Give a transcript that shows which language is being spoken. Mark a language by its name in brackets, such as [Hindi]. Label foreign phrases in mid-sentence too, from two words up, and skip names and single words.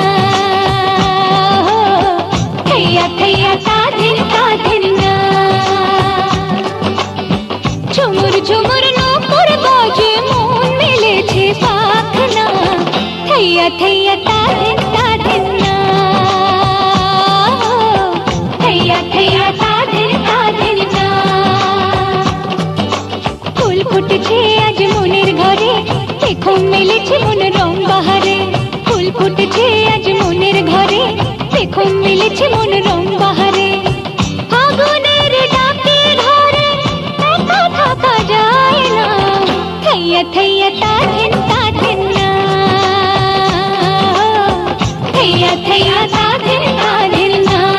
[Bangla] थैया थैया ताधिन ताधिन ना। ঝুমুর ঝুমুর নূপুর বাজে, মন মেলেছে পাখনা, থैया थैया ताधिन ताधिन ना, थैया थैया ताधिन ताधिन ना। ফুল ফুটেছে আজ মনের ঘরে, দেখো মেলেছে মন রং বাহারে, ফুল ফুটেছে আজ মনের ঘরে, দেখো মেলেছে মন রং বাহারে। ফাগুনের ডাকে ধরে একা থাকা যায় না, থैया थैया ताधिन ताधिन ना, थैया थैया ताधिन ताधिन ना।